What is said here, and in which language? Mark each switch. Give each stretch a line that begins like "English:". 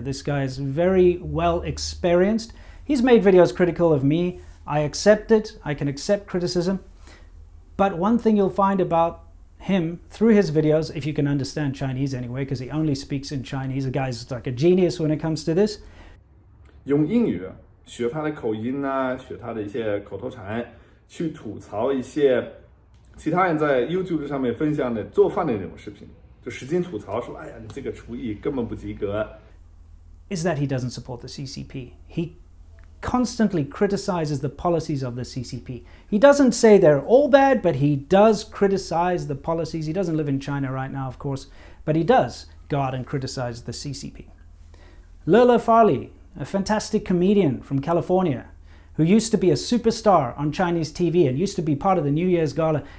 English: This guy is very well experienced. He's made videos critical of me. I accept it. I can accept criticism. But one thing you'll find about him through his videos, if you can understand Chinese anyway, because he only speaks in Chinese, the guy's like a genius when it comes to this.
Chinese: 用英语学他的口音啊，学他的一些口头禅，去吐槽一些其他人在 YouTube 上面分享的做饭的那种视频，就使劲吐槽说：“哎呀，你这个厨艺根本不及格。”
English: Is that he doesn't support the CCP. He constantly criticizes the policies of the CCP. He doesn't say they're all bad, but he does criticize the policies. He doesn't live in China right now, of course, but he does go out and criticize the CCP. Lola Farley, a fantastic comedian from California who used to be a superstar on Chinese TV and used to be part of the New Year's Gala.